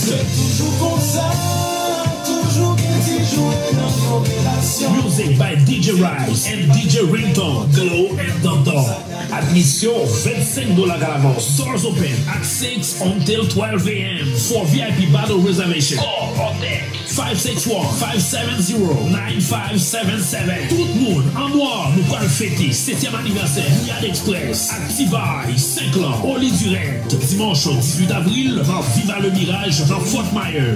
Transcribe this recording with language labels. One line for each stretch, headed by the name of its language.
French: C'est toujours comme ça, toujours qu'il joue dans nos relations.
English: Music by DJ Rice and DJ Ringtone, Glow and Danton. Admission $25
French: à l'avance.
English: Doors open at 6 until 12 a.m. for VIP battle reservation. Call on deck 561-570-9577.
French: Tout le monde en noir nous pourrons fêter 7e anniversaire Bouillade Express à T-Vice, Saint-Claude, Oli-Durette. Dimanche 18 avril dans Viva le Mirage dans Fort Myers.